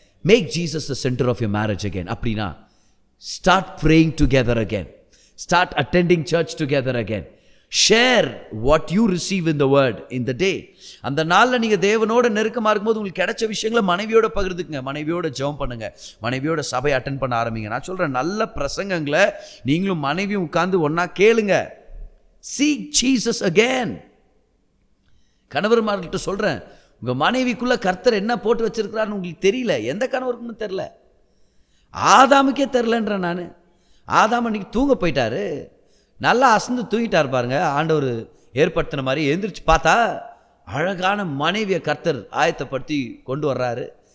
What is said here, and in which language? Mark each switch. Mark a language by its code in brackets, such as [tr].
[en] Make Jesus the center of your marriage again. அப்படின்னா start praying together again, start attending church together again. Share what you receive in the word in the day. [ta] அந்த நாளில் நீங்கள் தேவனோட நெருக்கமாக இருக்கும்போது உங்களுக்கு கிடைச்ச விஷயங்களை மனைவியோட பகிர்ந்துக்குங்க, மனைவியோட ஜெபம் பண்ணுங்கள், மனைவியோட சபை அட்டென்ட் பண்ண ஆரம்பிங்க. நான் சொல்கிறேன், நல்ல பிரசங்கங்களை நீங்களும் மனைவியும் உட்கார்ந்து ஒன்றா கேளுங்க. [en] Seek Jesus again. [ta] கணவர்மார்கிட்ட சொல்கிறேன், உங்கள் மனைவிக்குள்ளே கர்த்தர் என்ன போட்டு வச்சிருக்கிறாருன்னு உங்களுக்கு தெரியல. எந்த கணவருக்குன்னு தெரில, ஆதாமுக்கே தெரிலன்ற நான். ஆதாம் அன்றைக்கி தூங்க போயிட்டாரு, நல்லா அசந்து தூங்கிட்டார் பாருங்க. ஆண்டவர் ஏற்படுத்தின மாதிரி எழுந்திரிச்சு பார்த்தா அழகான மனைவியை கர்த்தர் ஆயத்தப்படுத்தி கொண்டு வர்றாரு.